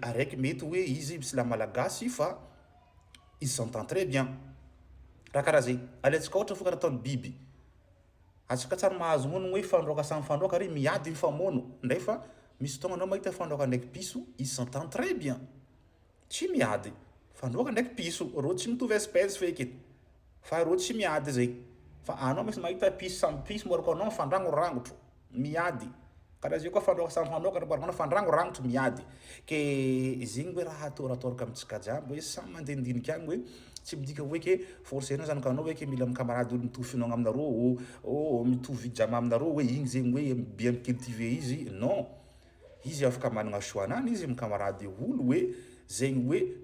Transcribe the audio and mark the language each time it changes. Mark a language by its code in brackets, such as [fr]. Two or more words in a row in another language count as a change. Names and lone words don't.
[mg] araiky mety hoe izy misy la malagasy fa izy [fr] s'entend très bien [mg] raha karaha zay alaitsika ohatra fo karaha ataony biby atsika tsary mahazo mono hoe fandroaka samy fandroaka ary miady mifamono ndray fa misy fotoagna anao mahita fandroaka ndraiky piso izy [fr] s'entend très bien [mg] tsy miady fandroaka ndraiky piso reo tsy mitovy espèce feky fa reo tsy miady zay fa anao misy mahita piso samy piso morako anao fandragnorangotro miady karaha zay koa fandroaka samy fandroaka morako anao fandragnorangotro miady ke zegny hoe raha atoratoraka amitsika jiaby hoe samy mandendinika agny hoe tsy midika hoe ke forcenao zany ka anao hoe ke mila amy camarade olo mitovy finoagna aminareo mitovy jama aminareo hoe igny zegny hoe [fr] bien cultivé [mg] izy non izy afaka managna choix-nany izy amy camarade olo hoe zegny hoe